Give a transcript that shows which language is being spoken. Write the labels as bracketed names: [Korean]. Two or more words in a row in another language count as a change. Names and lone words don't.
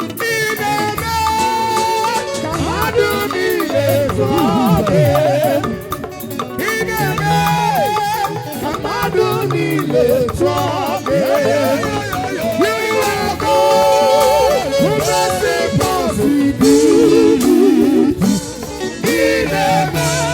[Igbo] Ị na-eme ka mmadụ niile tụọ gị. Ị na-eme ka mmadụ niile tụọ gị. [English] You are God who makes it possible. [Igbo] Ị na-eme.